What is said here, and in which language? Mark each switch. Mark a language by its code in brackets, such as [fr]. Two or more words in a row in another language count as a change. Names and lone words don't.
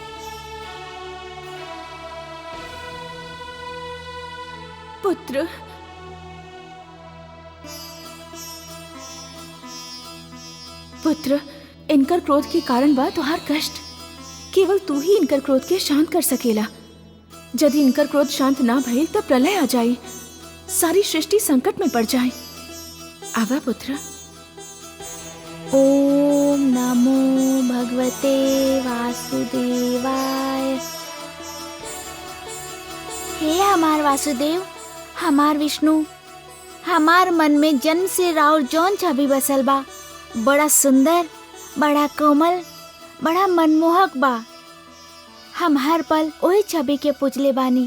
[bho] पुत्र, पुत्र, इनकर क्रोध के कारण बा तुहार कष्ट। केवल तू ही इनकर क्रोध के शांत कर सकेला। यदि इनकर क्रोध शांत ना भइल तो प्रलय आ जाए, सारी सृष्टि संकट में पड़ जाए। आवा पुत्र। [sa] ओम नमो भगवते वासुदेवाय। [bho] हे हमार वासुदेव, हमार विष्णु, हमार मन में जन्म से राउर जौन छवि बसल बा, बड़ा सुंदर, बड़ा कोमल, बड़ा मनमोहक बा। हम हर पल वही छवि के पूजले बानी।